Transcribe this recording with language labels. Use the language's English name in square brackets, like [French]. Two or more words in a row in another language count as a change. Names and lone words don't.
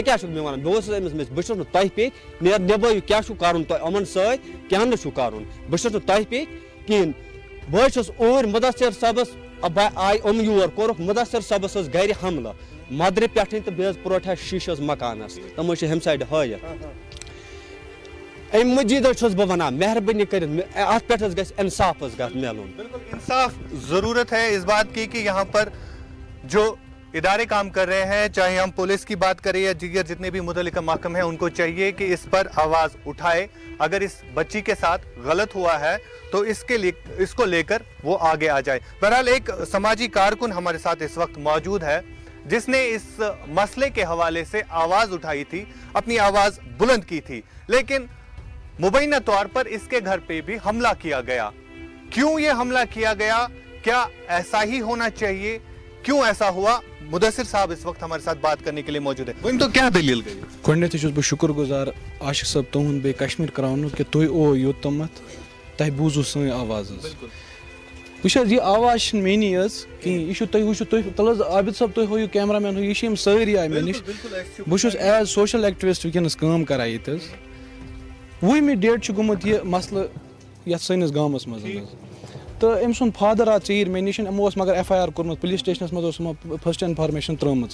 [Kashmiri] کیٛاہ چھُکھ مےٚ وَنان بہٕ اوسُس أمِس بہٕ چھُس نہٕ تۄہہِ پیٚٹھۍ نیر نِبٲیِو کیٛاہ چھُو کَرُن تۄہہِ یِمَن سۭتۍ کیٛاہ نہٕ چھُو کَرُن بہٕ چھُس نہٕ تۄہہِ پیٚٹھۍ کِہیٖنۍ بہٕ حظ چھُس اوٗرۍ مُدثر صٲبَس آیہِ یور کوٚرُکھ مُدثر صٲبَس حظ گَرِ حملہٕ مَدرِ پٮ۪ٹھٕے تہٕ بیٚیہِ حظ پرٛوٹھِ شیٖشہٕ حظ مکانَس تِم حظ چھِ ہُمہِ سایڈٕ ہٲیِتھ اَمہِ مٔزیٖد حظ چھُس بہٕ وَنان مہربٲنی کٔرِتھ اَتھ پٮ۪ٹھ حظ گژھِ اِنصاف حظ گژھِ مِلُن [Urdu] انصاف ضرورت ہے اس بات کی کہ یہاں پر جو ادارے کام کر رہے ہیں چاہے ہم پولیس کی بات کریں یا دیگر جتنے بھی متعلقہ محکمے ہیں ان کو چاہیے کہ اس پر آواز اٹھائے اگر اس بچی کے ساتھ غلط ہوا ہے تو اس کو لے کر وہ آگے آ جائے بہرحال ایک سماجی کارکن ہمارے ساتھ اس وقت موجود ہے جس نے اس مسئلے کے حوالے سے آواز اٹھائی تھی اپنی آواز بلند کی تھی لیکن مبینہ طور پر اس کے گھر پہ بھی حملہ کیا گیا کیوں یہ حملہ کیا گیا کیا ایسا ہی ہونا چاہیے کیوں ایسا ہوا مدثر صاحب اس وقت ہمارے ساتھ بات کرنے کے لیے موجود ہے وہ تو کیا دلیل گئی [Kashmiri] گۄڈٕنیٚتھٕے چھُس بہٕ شُکُر گُزار عاشق صٲب تُہُنٛد بیٚیہِ کشمیٖر کرٛاونُک کہِ تُہۍ او یوٚتامَتھ تۄہہِ بوٗزوٕ سٲنۍ آواز حظ وٕچھ حظ یہِ آواز چھِنہٕ میٛٲنی حظ کِہیٖنۍ یہِ چھُ تُہۍ وٕچھِو تُہۍ تَلہٕ حظ عابد صٲب تُہۍ ہٲیِو کیمرا مین ہٲیِو یہِ چھِ یِم سٲری آیہِ مےٚ نِش بہٕ چھُس ایز [English] social activist [Kashmiri] وٕنکیٚنَس کٲم کران ییٚتہِ حظ 20مہِ ڈیٹ چھُ گوٚمُت یہِ مسلہٕ یَتھ سٲنِس گامَس منٛز حظ تہٕ أمۍ سُنٛد فادر آو ژیٖرۍ مےٚ نِش یِمو اوس مگر FIR کوٚرمُت پُلیٖس سٹیشنَس منٛز اوس یِمو [English] first information [Kashmiri] ترٛٲومٕژ